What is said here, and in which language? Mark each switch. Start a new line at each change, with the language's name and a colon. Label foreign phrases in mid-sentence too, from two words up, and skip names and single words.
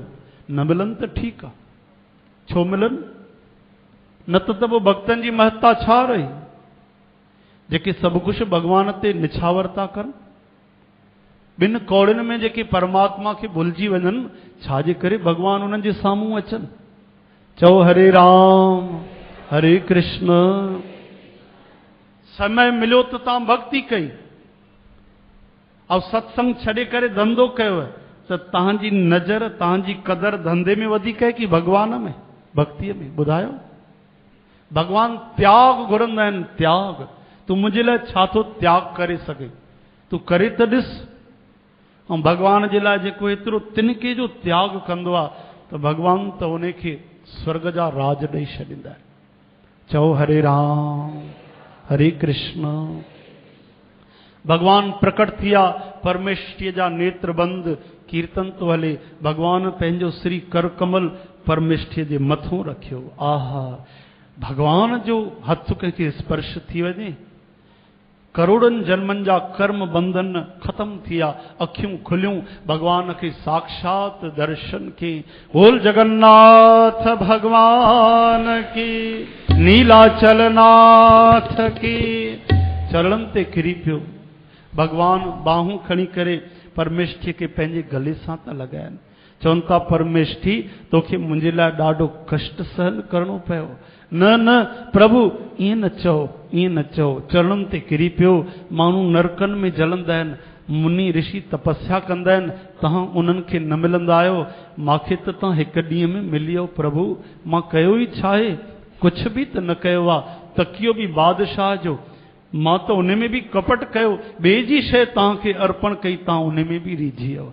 Sindhi: न मिलनि त ठीकु आहे, छो मिलनि? न त पोइ भक्तनि जी महत्ता छा रही, जेके सभु कुझु भॻवान ते निछावर था कनि। बिन कौड़िन में जेके परमात्मा खे भुलिजी वञनि, छाजे करे भॻवान उन्हनि जे साम्हूं अचनि। चओ हरे राम हरे कृष्ण। समय मिलियो त तव्हां भक्ति कई ऐं सत्संग छॾे करे धंधो कयो त तव्हांजी नज़र, तव्हांजी क़दर धंधे में वधीक आहे कि भॻवान में, भक्तीअ में? ॿुधायो। भॻवान त्याग घुरंदा आहिनि, त्याग। तूं मुंहिंजे लाइ छा थो त्याग करे सघे? तूं करे त ॾिस। ऐं भॻवान जे लाइ जेको एतिरो तिनके जो त्याग कंदो आहे त भॻवान त उनखे स्वर्ग जा राज ॾेई छॾींदा आहिनि। चओ हरे राम हरे कृष्ण। भगवान प्रकट थिया, परमेष्ठीअ जा नेत्र बंद, कीर्तन तो हले। भगवान पंहिंजो श्री कर कमल परमेष्ठीअ जे मथों रखियो। आहा, भगवान जो हथ कंहिंखे स्पर्श थी वञे, करोड़नि जन्मनि जा कर्म बंधन खत्म थिया, अखियूं खुलियूं,
Hindi: भगवान के साक्षात दर्शन के। बोल जगन्नाथ भगवान की, नीलाचल नाथ की।
Sindhi: चरणनि ते किरी पियो। भगवान बाहूं खणी करे परमेष्ठी के पंहिंजे गले सां था लॻाइनि। चवनि था परमेष्ठी तोखे मुंहिंजे लाइ ॾाढो कष्ट सहन करणो पियो। न न प्रभु, ईअं न चओ, ईअं न चओ। चरणनि ते किरी पियो। माण्हू नरकनि में जलंदा आहिनि, मुनि ऋषि तपस्या कंदा आहिनि, तव्हां उन्हनि खे न मिलंदा आहियो। मूंखे त तव्हां हिकु ॾींहं में मिली वियो प्रभु। मां कयो ई छा आहे? कुझु बि त न कयो आहे। तकियो बि बादशाह जो, मां त उन में बि कपट कयो। ॿिए जी शइ तव्हांखे अर्पण कई, तव्हां उन में बि रीझी वियो।